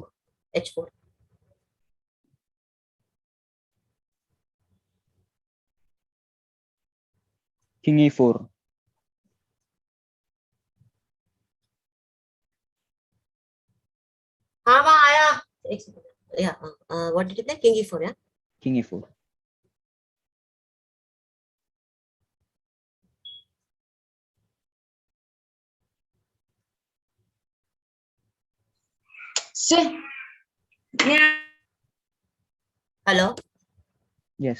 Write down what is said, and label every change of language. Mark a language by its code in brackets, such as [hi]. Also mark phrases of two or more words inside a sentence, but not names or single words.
[en] H4. King E4. [hi] हाँ वहाँ आया एक सेकंड. [en] Yeah, what did you play? King E4, yeah? King E4. Hello? Yes.